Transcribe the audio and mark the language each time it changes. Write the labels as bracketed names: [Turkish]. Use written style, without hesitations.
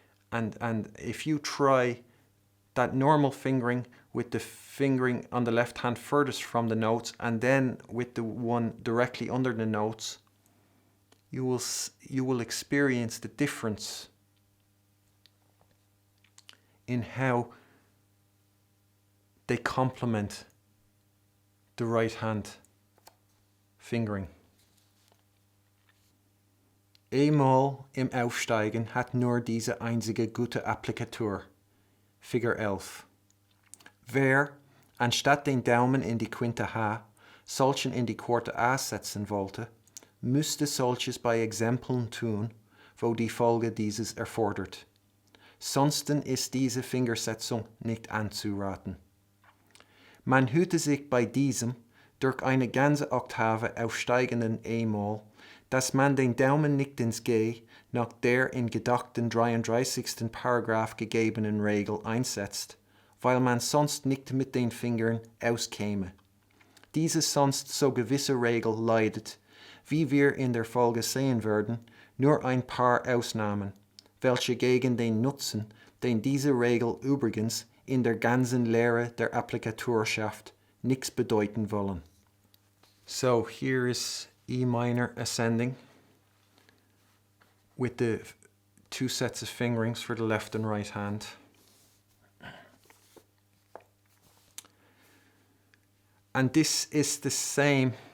[English] And if you try that normal fingering with the fingering on the left hand furthest from the notes and then with the one directly under the notes, you will experience the difference in how they complement the right hand fingering. [German] E-Moll im Aufsteigen hat nur diese einzige gute Applikatur. Figur 11. Wer, anstatt den Daumen in die Quinte H, solchen in die Quarte A setzen wollte, müsste solches bei Exempeln tun, wo die Folge dieses erfordert. Sonsten ist diese Fingersetzung nicht anzuraten. Man hüte sich bei diesem durch eine ganze Oktave aufsteigenden E-Moll, dass man den Daumen nicht ins G nach der in gedachten 33. Paragraph gegebenen Regel einsetzt, weil man sonst nicht mit den Fingern auskäme. Diese sonst so gewisse Regel leidet, wie wir in der Folge sehen werden, nur ein paar Ausnahmen, welche gegen den Nutzen, den diese Regel übrigens in der ganzen Lehre der Applikatur schafft, nichts bedeuten wollen. [English] So here is E minor ascending with the two sets of fingerings for the left and right hand. And this is the same.